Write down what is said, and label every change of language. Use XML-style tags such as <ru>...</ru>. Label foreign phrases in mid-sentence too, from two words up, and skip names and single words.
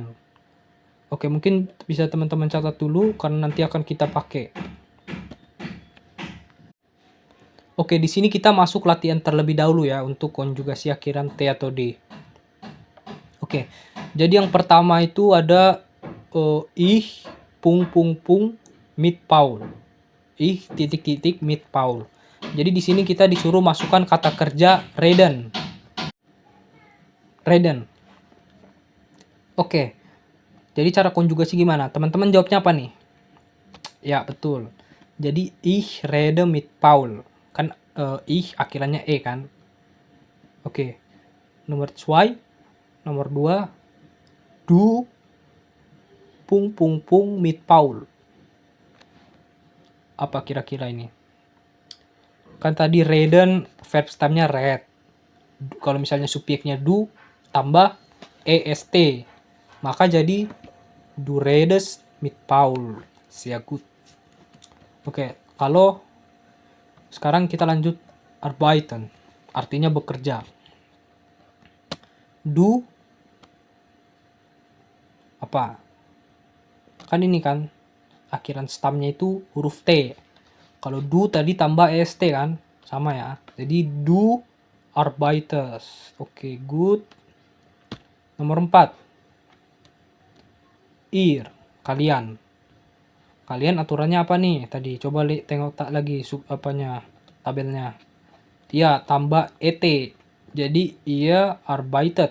<id>Oke, mungkin bisa teman-teman catat dulu karena nanti akan kita pakai. Oke, di sini kita masuk latihan terlebih dahulu ya untuk konjugasi akhiran T atau D. Oke, jadi yang pertama itu ada</id> <de>ich mit Paul. Ich mit Paul.</de> <id>Jadi di sini kita disuruh masukkan kata kerja reden.</id> <de>Reden.</de> <id>Oke. Jadi cara konjugasi gimana? Teman-teman jawabnya apa nih? Ya, betul. Jadi</id> <de>ich rede mit Paul.</de> <id>Kan ich akhirannya E kan? Oke. Nomor 2, nomor 2,</id> <de>du mit Paul.</de> <id>Apa kira-kira ini? Kan tadi reden</id> <en>verb stemnya</en> <id>red. Kalau misalnya subjeknya du tambah est, maka jadi</id> <de>du redest mit Paul. Sehr gut.</de> <id>Oke, kalau sekarang kita lanjut arbeiten, artinya bekerja. Du apa? Kan ini kan akhiran stamnya itu huruf T. Kalau du tadi tambah est kan, sama ya. Jadi</id> <de>du arbeitest.</de> <id>Oke, good. Nomor 4. Ir, kalian. Kalian aturannya apa nih? Tadi coba tengok tak lagi tabelnya. Iya, tambah et. Jadi</id> <de>ia arbeitet.</de>